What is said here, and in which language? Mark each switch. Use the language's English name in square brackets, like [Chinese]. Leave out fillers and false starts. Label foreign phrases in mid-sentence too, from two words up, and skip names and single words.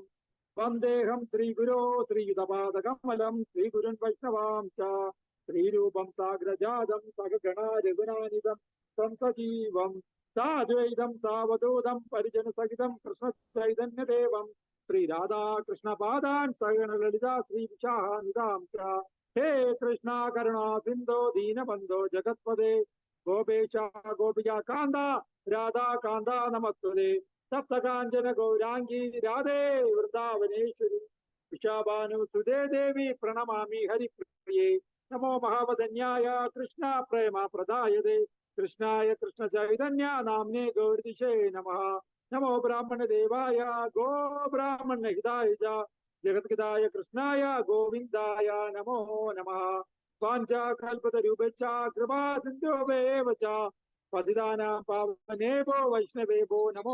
[Sanskrit] വന്ദേഹം ശ്രീഗുരോ ശ്രീയുതപാദകമലം ശ്രീഗുരുൻ വൈഷ്ണവാം ച ശ്രീരൂപം സാഗ്രജാതം സഹഗണ രഘുനാനിതം സംസജീവം സാദ്വൈതം സാവധൂതം പരിജനസഹിതം കൃഷ്ണ ചൈതന്യദേവം ശ്രീ രാധാകൃഷ്ണപാദാൻ സഹഗണ ലളിതാ ശ്രീ വിശാഖാനിതാം ച हे कृष्णा करुणा सिंधो दीनबंधो जगत्पदे गोपेश गोपिका कांदा राधा कांदा नमस्ते सप्त कांचन गौरांगी राधे वृंदावनेश्वरी विशाभानु सुदे देवी प्रणमामि हरिप्रिये नमो महावदन्याय कृष्ण प्रेम प्रदायते कृष्णाय कृष्ण चैतन्य नाम्ने गौरीशे नमः नमो ब्राह्मण देवाय गो ब्राह्मण हिताय जगद्गदाय कृष्णाय गोविंदाय नमो नमः वाञ्छा कल्पतरुभ्यश्च कृपा सिन्धुभ्येव च पतितानां पावनेभ्यो वैष्णवेभ्यो नमो